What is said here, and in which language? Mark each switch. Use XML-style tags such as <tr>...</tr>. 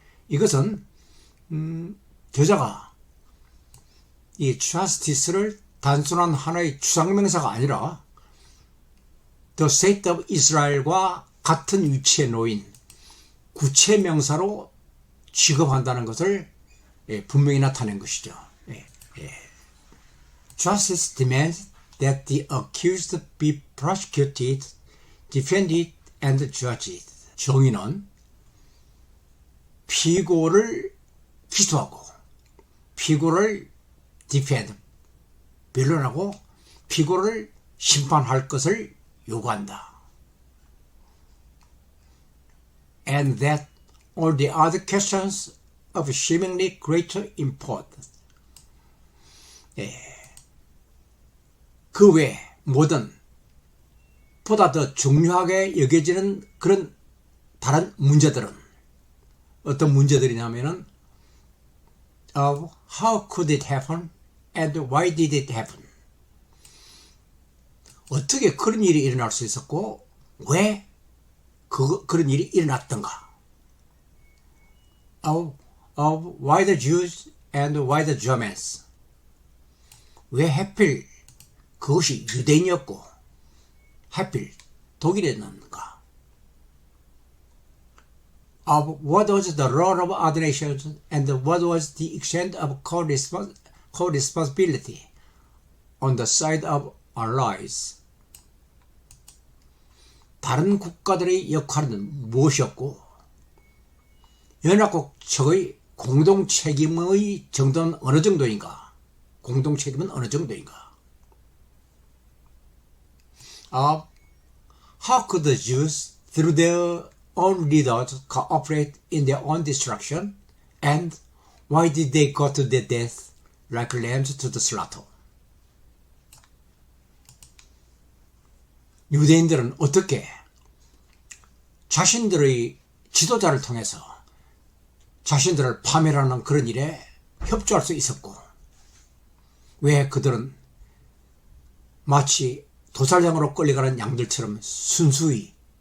<ko>이것은 저자가 이 justice를 단순한 하나의 추상명사가 아니라 The State of Israel과 같은 위치에 놓인 구체명사로 취급한다는 것을 분명히 나타낸 것이죠.</ko> <en>Justice demands that the accused be prosecuted, defended, and judged.</en> <ko>정의는 피고를 기소하고 피고를 defend, 변론하고 피고를 심판할 것을 요구한다.</ko> <en>And that all the other questions of seemingly greater importance.</en> <ko>그 외 모든 보다 더 중요하게 여겨지는 그런 다른 문제들은 어떤 문제들이냐면은</ko> <en>of how could it happen and why did it happen?</en> <ko>어떻게 그런 일이 일어날 수 있었고 왜 그런 일이 일어났던가?</ko> <en>Of why the Jews and why the Germans?</en> <ko>왜 하필 그것이 유대인이었고 하필 독일이었는가?</ko> <en>Of what was the role of other nations and what was the extent of co-responsibility on the side of allies?</en> <ko>다른 국가들의 역할은 무엇이었고 연합국 측의 공동 책임의 정도는 어느 정도인가? 공동 책임은 어느 정도인가?</ko> <en>How could the Jews, through their own leaders, cooperate in their own destruction? And why did they go to their death like lambs to the slaughter?</en> <ko>유대인들은 어떻게 자신들의 지도자를 통해서 자신들을 파멸하는 그런 일에 협조할 수 있었고 왜 그들은 마치 도살장으로 끌려가는 양들처럼 순수히</ko>